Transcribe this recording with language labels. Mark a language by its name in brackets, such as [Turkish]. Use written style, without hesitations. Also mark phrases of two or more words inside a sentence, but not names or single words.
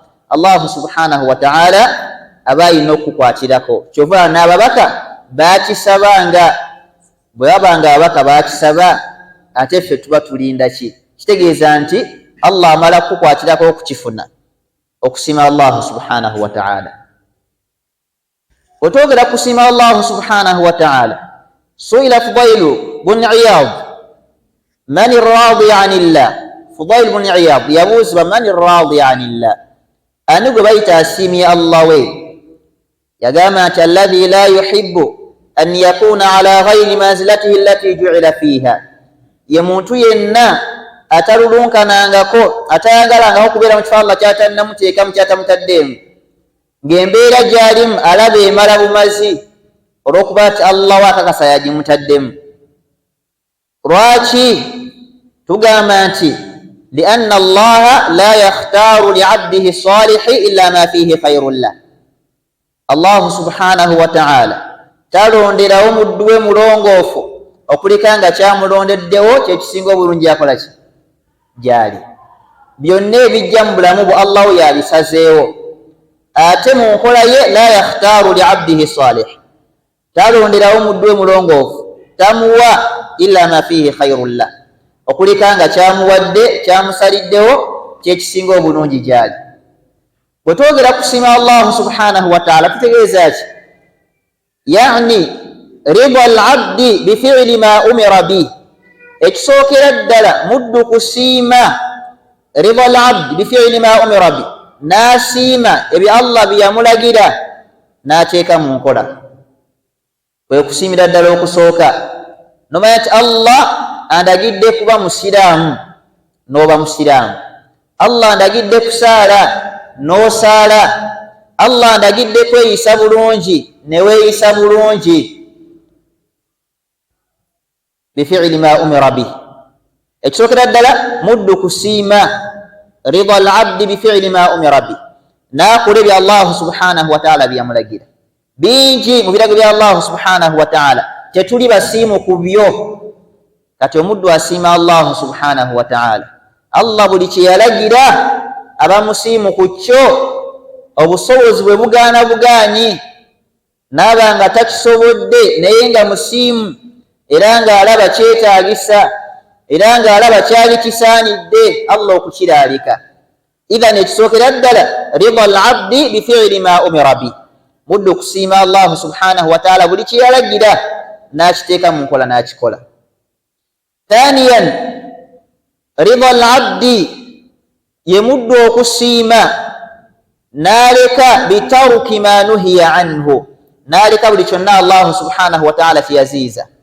[Ganda] Allahu [Arabic] سبحانه وتعالى [Ganda] aba alina okukukwatirako. Kyova n'ababaka baakisabanga, bwe babanga ababaka baakisaba, ate ffe tuba tulinda ki? Kitegeeza nti Allah amala kukukwatirako okukifuna, okusiima Allahu [Arabic] سبحانه وتعالى. [Ganda] Otwogera kusiima [Arabic] الله سبحانه وتعالى سئل فضيل بن عياض من راض عن الله. [Ganda] Fudail bun Iyad yabuuzibwa [Arabic] من راض عن الله, [Ganda] ani gwe bayita asiimye Allah we? Yagamba nti [Arabic] الذي لا يحب أن يكون على غير منزلته التي جعل فيها, [Ganda] ye muntu yenna atalulunkanangako, atayagalangako kubeera mu kifo Allah ky'atannamuteekamu kyatamutaddeemu, ng'embeera gy'alimu alaba emala bumazi olw'okuba nti Allah wakakasa yagimutaddemu. Lwaki tugamba nti [Arabic] لأن الله لا يختار لعبده الصالح إلا ما فيه خير له. [Ganda] Allahu [Arabic] سبحانه وتعالى [Ganda] talonderawo muddu we mulongoofu okuleka nga kyamulondeddewo kyekisinga obulungi yakola ki? Gyali. Byonna ebijja mu bulamu bwe Allah we yabisazeewo. Ate mu nkola ye [Arabic] لا يختار لعبده صالح, [Ganda] talonderawo muddu we mulongoofu, tamuwa [Arabic] إلا ما فيه خير له, [Ganda] okuleka nga kyamuwadde kyamusaliddewo kyekisinga obulungi gyali. Bwe twogera kusiima Allahu [Arabic] سبحانه وتعالى [Ganda] tutegeeza ki? [Arabic] يعني رضا العبد بفعل ما أمر به, [Ganda] ekisookera ddala muddu kusiima [Arabic] رضا العبد بفعل ما أمر به, [Ganda] n'asiima ebyo Allah bye yamulagira n'ateeka mu nkola. Kwe kusiimira ddala okusooka, nomanya nti Allah andagidde kuba musiraamu n'oba musiraamu, Allah andagidde kusaala n'osaala, Allah andagidde kweyisa bulungi ne weeyisa bulungi. [Arabic] بفعل ما أمر به, [Ganda] ekisookera ddala muddu kusiima [Arabic] رضا العبد بفعل ما أمر به, [Ganda] n'akola ebyo Allah [Arabic] سبحانه وتعالى [Ganda] byamulagira. Bingi mu birago bya Allah [Arabic] سبحانه وتعالى [Ganda] tetuli basiimu ku byo. Kati omuddu asiima Allah [Arabic] سبحانه وتعالى, [Ganda] Allah buli kye yalagira aba musiimu ku kyo, obusobozi bwe bugaana bugaanyi n'aba nga takisobodde naye nga musiimu, era ng'alaba kyetaagisa, era ng'alaba kyali kisaanidde Allah okukiraalika. Idhan ekisookera ddala [Arabic] رضا العبد بفعل ما أمر به, [Ganda] muddu kusiima Allah [Arabic] سبحانه وتعالى [Ganda] buli kye yalagira n'akiteeka mu nkola n'akikola. [Arabic] ثانيا رضا العبد [Ganda] ye muddu okusiima n'aleka [Arabic] بترك ما نهي عنه, [Ganda] n'aleka buli kyonna Allah [Arabic] سبحانه وتعالى [Ganda] kyeyaziiza.